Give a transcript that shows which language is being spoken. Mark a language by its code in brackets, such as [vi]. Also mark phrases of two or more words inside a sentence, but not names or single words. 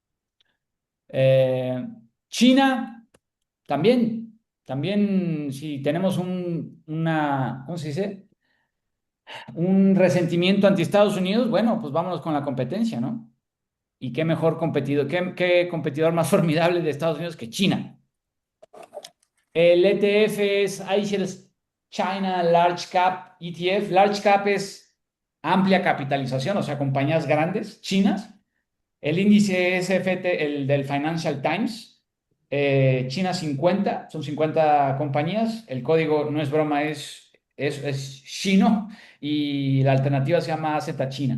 [es] Eh, China, también si tenemos ¿cómo se dice? Un resentimiento anti Estados Unidos, bueno, pues vámonos con la competencia, ¿no? Y qué mejor competidor, qué competidor más formidable de Estados Unidos que China. El ETF es iShares China Large Cap ETF. [en] Large Cap [es] es amplia capitalización, o sea, compañías grandes, chinas. El índice es FT, el del Financial Times, China 50, son 50 compañías. El código no es broma, es chino y la alternativa se llama Z China.